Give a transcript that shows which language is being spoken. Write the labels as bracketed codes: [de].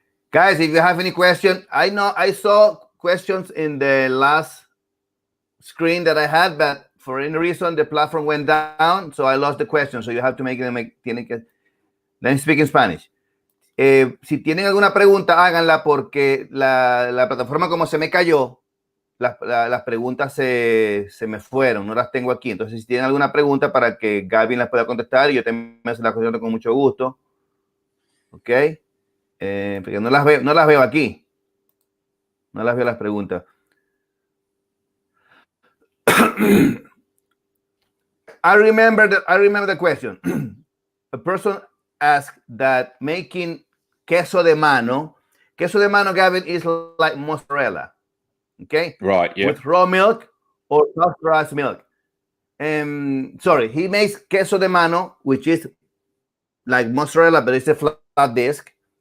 [en] Guys, if you have any questions, I know I saw questions in the last screen that I had, but for any reason the platform went down, so I lost the question. So you have to make them. Let me speak in Spanish. [es] Si tienen alguna pregunta, háganla porque la plataforma como se me cayó, las preguntas se me fueron, no las tengo aquí. Entonces, si tienen alguna pregunta para que Gavin las pueda contestar, yo también me las contesto con mucho gusto. ¿Ok? Porque no las veo aquí. No las veo las preguntas. [en] I remember the question. A person asked that making queso de mano, Gavin, is like mozzarella. Okay? Right, yeah. With raw milk or pasteurized milk. Sorry, he makes queso de mano, which is like mozzarella, but it's a flat disc.